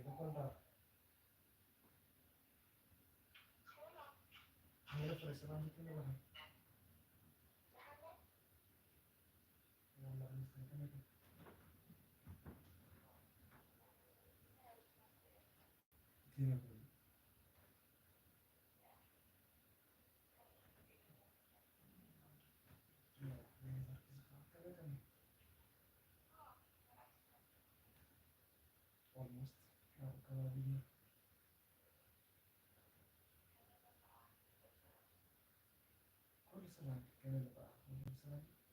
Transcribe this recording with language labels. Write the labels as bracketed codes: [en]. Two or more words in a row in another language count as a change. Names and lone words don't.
[es] Anda, mira por ese lado que me baja. [ar] Yalla نستنى كده almost كده دي كل سنة كده بقى كل سنة